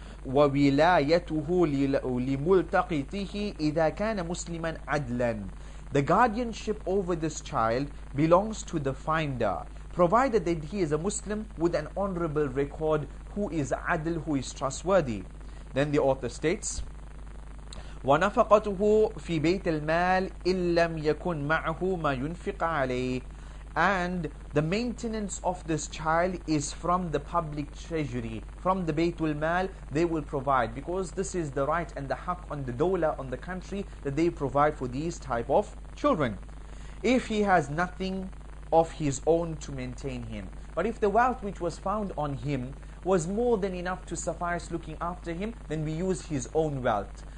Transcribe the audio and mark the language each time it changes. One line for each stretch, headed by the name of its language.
Arabic: وَوِلَايَتُهُ لِمُلْتَقِطِهِ إِذَا كَانَ مُسْلِمًا عَدْلًا.
English: The guardianship over this child belongs to the finder, provided that he is a Muslim with an honorable record, who is adl, who is trustworthy. Then the author states,
Arabic: وَنَفَقَتُهُ فِي بَيْتِ الْمَالِ إِن لَمْ يَكُنْ مَعَهُ مَا يُنْفِقَ عَلَيْهِ.
English: And the maintenance of this child is from the public treasury, from the Baytul Mal. They will provide, because this is the right and the haq on the dawla, on the country, that they provide for these type of children. If he has nothing of his own to maintain him, but if the wealth which was found on him was more than enough to suffice looking after him, then we use his own wealth.